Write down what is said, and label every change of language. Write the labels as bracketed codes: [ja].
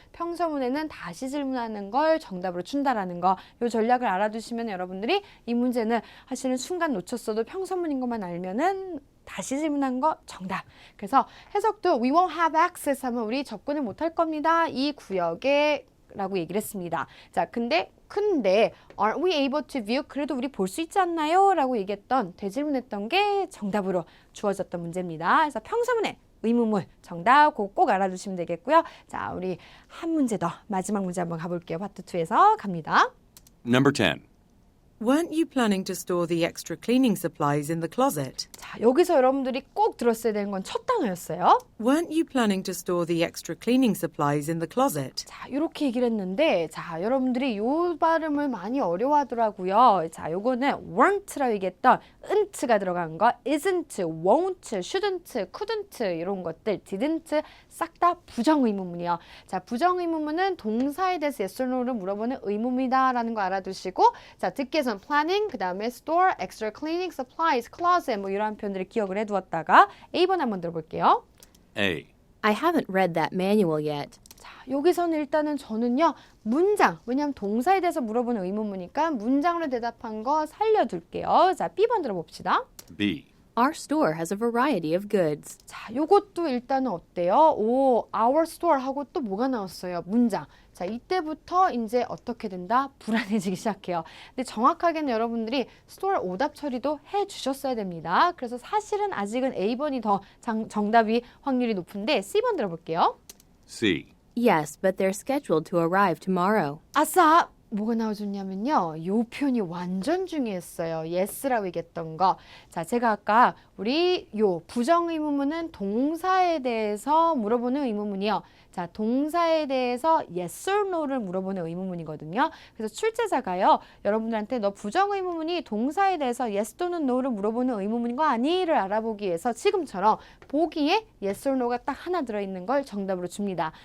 [ko] 평서문에는 다시 질문하는 걸 정답으로 준다라는 거. 이 전략을 알아두시면 여러분들이 이 문제는 사실은 순간 놓쳤어도 평서문인 것만 알면은 다시 질문한 거 정답. 그래서 해석도 [en] we won't have access [ko] 하면 우리 접근을 못할 겁니다. 이 구역에 라고 얘기를 했습니다. 자, 근데 [en] aren't we able to view? [ko] 그래도 우리 볼 수 있지 않나요? 라고 얘기했던 되질문했던 게 정답으로 주어졌던 문제입니다. 그래서 평서문에 의문문 정답 꼭 알아두시면 되겠고요. 자, 우리 한 문제 더 마지막 문제 한번 가볼게요. 파트 2에서 갑니다. [en] Number 10. Weren't you planning to store the extra cleaning supplies in the closet? [ko] 자, 여기서 여러분들이 꼭 들었어야 되는 건 첫 단어였어요. [en] Weren't you planning to store the extra cleaning supplies in the closet? [ko] 자, 이렇게 얘기를 했는데, 자, 여러분들이 요 발음을 많이 어려워하더라고요. 자, 요거는 weren't라고 얘기했던 은트가 들어간 거, isn't, won't, shouldn't, couldn't 이런 것들, didn't 싹 다 부정의문문이요. 자, 부정의문문은 동사에 대해서 yes or no를 물어보는 의문이다라는 거 알아두시고, 자, 듣기 위해서는 planning, 그 다음에 store, extra cleaning supplies, closet 뭐 이러한 표현들을 기억을 해두었다가 A번 한번 들어볼게요. [en] A. I haven't read that manual yet. [ko] 자, 여기서는 일단은 저는요, 문장, 왜냐하면 동사에 대해서 물어보는 의문문이니까 문장으로 대답한 거 살려둘게요. 자, B번 들어봅시다. [en] B. Our store has a variety of goods. [ko] 자, 요것도 일단은 어때요? 오, our store 하고 또 뭐가 나왔어요? 문장. 자, 이때부터 이제 어떻게 된다? 불안해지기 시작해요. 근데 정확하게는 여러분들이 store 오답 처리도 해 주셨어야 됩니다. 그래서 사실은 아직은 A번이 더 정답이 확률이 높은데 C번 들어볼게요. [en] C. Yes, but they're scheduled to arrive tomorrow. [ko] 아싸! 뭐가 나와줬냐면요. 요 표현이 완전 중요했어요. yes라고 얘기했던 거. 자, 제가 아까 우리 요 부정의문문은 동사에 대해서 물어보는 의문문이요. 자, 동사에 대해서 yes or no를 물어보는 의문문이거든요. 그래서 출제자가요. 여러분들한테 너 부정의문문이 동사에 대해서 yes 또는 no를 물어보는 의문문인 거 아니?를 알아보기 위해서 지금처럼 보기에 yes or no가 딱 하나 들어있는 걸 정답으로 줍니다.